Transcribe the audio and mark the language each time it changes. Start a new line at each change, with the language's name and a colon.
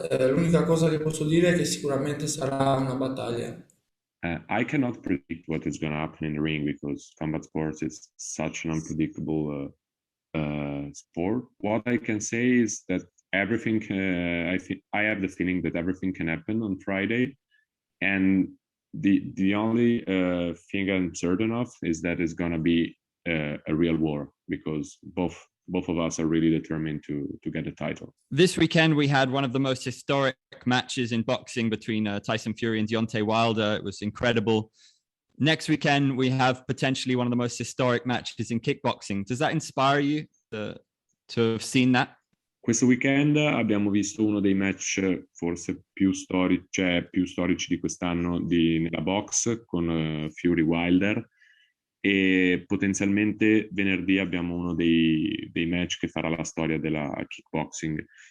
Italian: L'unica cosa che posso dire è che sicuramente sarà una battaglia.
English: I cannot predict what is going to happen in the ring because combat sports is such an unpredictable sport. What I can say is that everything. I have the feeling that everything can happen on Friday, and the only thing I'm certain of is that it's going to be a real war because both of us are really determined to get a title. This weekend, we had one of the most historic matches in boxing between Tyson Fury and Deontay Wilder. It was incredible. Next weekend, we have potentially one of the most historic matches in kickboxing. Does that inspire you to have seen that?
Italian: Questo weekend abbiamo visto uno dei match forse più storici di quest'anno nella box con Fury Wilder, e potenzialmente venerdì abbiamo uno dei match che farà la storia della kickboxing.